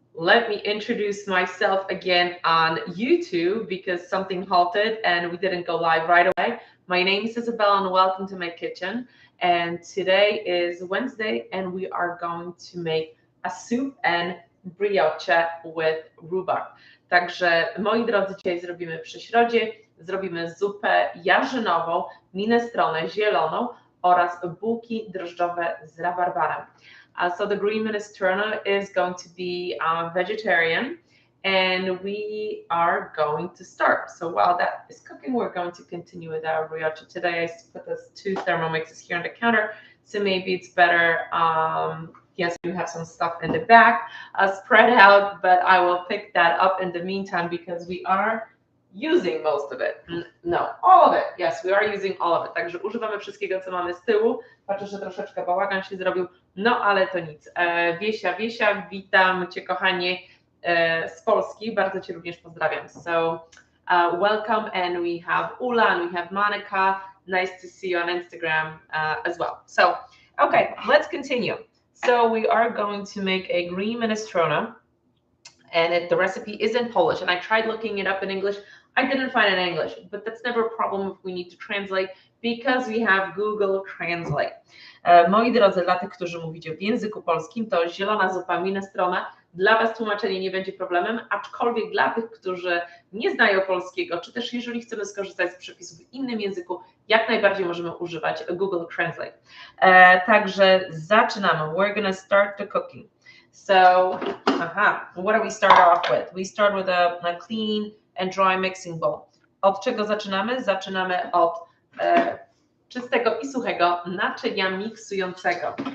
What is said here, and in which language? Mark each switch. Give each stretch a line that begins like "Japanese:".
English: let me introduce myself again on YouTube because something halted and we didn't go live right away. My name is Isabella and welcome to my kitchen. And today is Wednesday and we are going to make a soup and brioche with rhubarb.
Polish: Także moi drodzy, dzisiaj zrobimy przy środzie, zrobimy zupę jarzynową, minestronę zieloną oraz bułki drożdżowe z rabarbarem.
English: So the green minestrone is going to be vegetarian, and we are going to start. So while that is cooking, we're going to continue with our brioche. Today I put those 2 Thermomixes here on the counter, so maybe it's better. Yes, you have some stuff in the back spread out, but I will pick that up in the meantime because we are using most of it. No, all of it. Yes, we are using all of it.
Polish: Także używamy wszystkiego, co mamy z tyłu. Patrzę, że troszeczkę bałagan się zrobił, no ale to nic. Wiesia, witam Cię kochanie z Polski. Bardzo Cię również pozdrawiam.
English: So welcome, and we have Ula and we have Monica. Nice to see you on Instagram as well. So, okay, let's continue. So we are going to make a green minestrone, and the recipe is in Polish, and I tried looking it up in English. I didn't find it in English, but that's never a problem if we need to translate because we have Google Translate.
Polish: Moi drodzy, dla tych, którzy mówicie w języku polskim, to zielona zupa minestrone. Dla Was tłumaczenie nie będzie problemem, aczkolwiek dla tych, którzy nie znają polskiego, czy też jeżeli chcemy skorzystać z przepisów w innym języku, jak najbardziej możemy używać Google Translate. Także zaczynamy.
English: We're gonna start the cooking. So, what do we start off with? We start with a clean and dry mixing bowl.
Polish: Od czego zaczynamy? Zaczynamy od czystego i suchego naczynia miksującego.